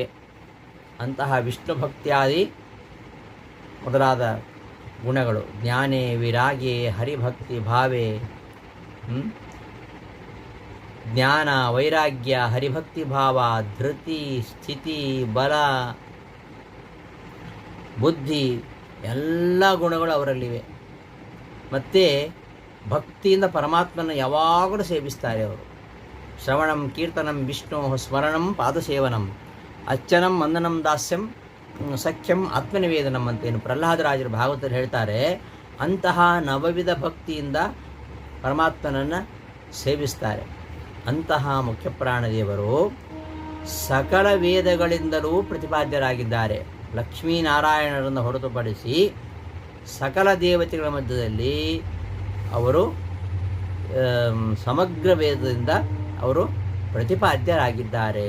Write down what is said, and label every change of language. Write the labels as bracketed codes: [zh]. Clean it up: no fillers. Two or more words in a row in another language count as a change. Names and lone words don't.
[kn] ಅಂತಹ ವಿಷ್ಣು ಭಕ್ತಿಯಾದಿ ಮೊದಲಾದ ಗುಣಗಳು, [sa] ಜ್ಞಾನೇ ವಿರಾಗೇ ಹರಿಭಕ್ತಿ ಭಾವೇ, [kn] ಜ್ಞಾನ ವೈರಾಗ್ಯ ಹರಿಭಕ್ತಿ ಭಾವ, ಧೃತಿ ಸ್ಥಿತಿ ಬಲ ಬುದ್ಧಿ ಎಲ್ಲ ಗುಣಗಳು ಅವರಲ್ಲಿವೆ. ಮತ್ತು ಭಕ್ತಿಯಿಂದ ಪರಮಾತ್ಮನ ಯಾವಾಗಲೂ ಸೇವಿಸ್ತಾರೆ ಅವರು. [sa] ಶ್ರವಣಂ ಕೀರ್ತನಂ ವಿಷ್ಣು ಸ್ಮರಣಂ ಪಾದಸೇವನಂ ಅರ್ಚನಂ ವಂದನಂ ದಾಸ್ಯಂ ಸಖ್ಯಂ ಆತ್ಮನಿವೇದನಂ [kn] ಅಂತೇನು ಪ್ರಹ್ಲಾದರಾಜರು ಭಾಗವತರು ಹೇಳ್ತಾರೆ. ಅಂತಹ ನವವಿಧ ಭಕ್ತಿಯಿಂದ ಪರಮಾತ್ಮನನ್ನು ಸೇವಿಸ್ತಾರೆ. ಅಂತಹ ಮುಖ್ಯಪ್ರಾಣದೇವರು ಸಕಲ ವೇದಗಳಿಂದಲೂ ಪ್ರತಿಪಾದ್ಯರಾಗಿದ್ದಾರೆ. ಲಕ್ಷ್ಮೀನಾರಾಯಣರನ್ನು ಹೊರತುಪಡಿಸಿ ಸಕಲ ದೇವತೆಗಳ ಮಧ್ಯದಲ್ಲಿ ಅವರು ಸಮಗ್ರ ವೇದದಿಂದ ಅವರು ಪ್ರತಿಪಾದ್ಯರಾಗಿದ್ದಾರೆ.